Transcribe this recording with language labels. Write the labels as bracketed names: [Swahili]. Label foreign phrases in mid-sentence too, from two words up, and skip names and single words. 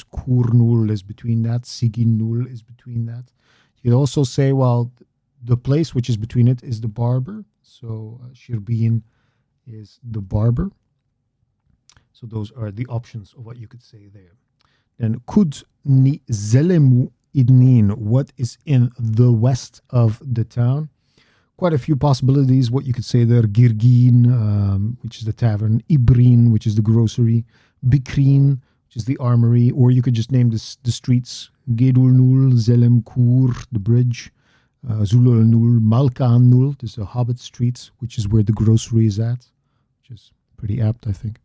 [English] Kurnul is between that. Siginul is between that. You could also say, well, the place which is between it is the barber. So Shirbin is the barber. So those are the options of what you could say there. [Artificial languages] Then Kud ni zelemu idnin. [English] What is in the west of the town? Quite a few possibilities. What you could say there: Girgin, which is the tavern; Ibrin, which is the grocery; Bikrin, which is the armoury, or you could just name the streets: Gedulnul, Zelemkur, the bridge; Zululnul, Malkanul, there's a Hobbit Street, which is where the grocery is at, which is pretty apt, I think.